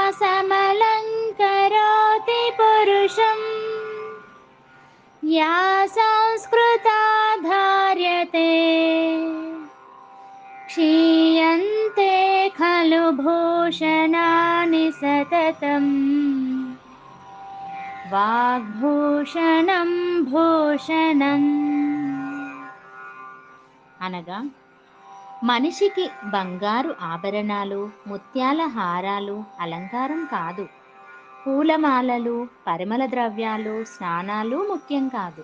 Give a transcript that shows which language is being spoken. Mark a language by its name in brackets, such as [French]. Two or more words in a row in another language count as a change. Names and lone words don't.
[Sanskrit] समलङ्करोति पुरुषम् या संस्कृता धार्यते क्षीयन्ते खलु भूषणानि सततम् వాగ్భూషణం భూషణం. [Telugu] అనగా మనిషికి బంగారు ఆభరణాలు, ముత్యాల హారాలు అలంకారం కాదు. పూలమాలలు, పరిమళ ద్రవ్యాలు, స్నానాలు ముఖ్యం కాదు.